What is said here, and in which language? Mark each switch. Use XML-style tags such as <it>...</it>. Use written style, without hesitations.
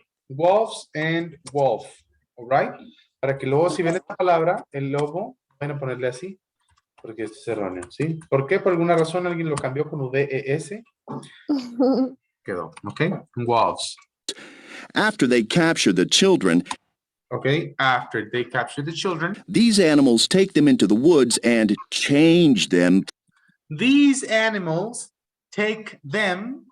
<en>Wolves and wolf, all right?</en> <es>Para que luego si ven esta palabra, el lobo, van a ponerle así, porque esto es erróneo, ¿sí? ¿Por qué? Por alguna razón alguien lo cambió con VES, quedó, ¿ok?</es> <en>Wolves. After they capture the children, Okay, after they capture the children, these animals take them into the woods and change them. these animals take them.</en>